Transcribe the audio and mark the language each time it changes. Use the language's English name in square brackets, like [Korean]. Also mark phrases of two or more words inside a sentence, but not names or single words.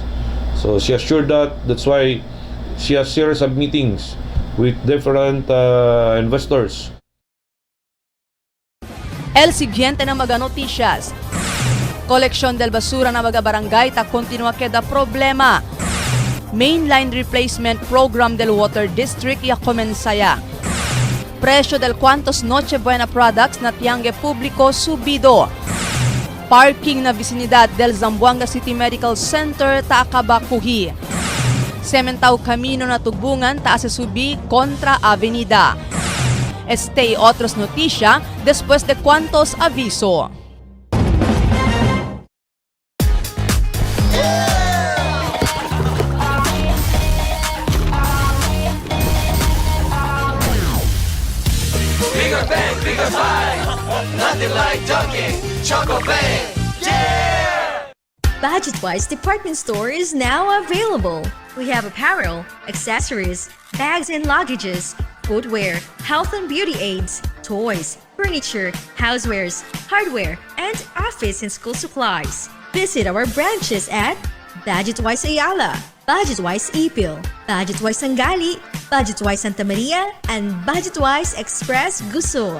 [English] So she assured that's why she has series of meetings with different investors. [Chavacano] El siguiente na mga noticias. Koleksyon del basura na mga barangay ta continua queda problema. [English] Mainline replacement program [Chavacano] del Water District ya komensaya. Presyo del cuantos Noche Buena products na tiangge publiko subido. Parking na vicinidad del Zamboanga City Medical Center Takabakuhi. Sementaw Camino na tugbungan taas subi kontra Avenida. Este y otros noticia después de cuantos aviso. [English] Bigger bang, bigger fight. Nothing like Dunkin' Choco Bang. Yeah! Budget-Wise Department Store is now available. We have apparel, accessories, bags and luggages, footwear, health and beauty aids, toys, furniture, housewares, hardware, and office and school supplies. Visit our branches at Budget-Wise Ayala, Budget-Wise Ipil, Budget-Wise Sangali, Budget-Wise Santa Maria, and Budget-Wise Express Guso.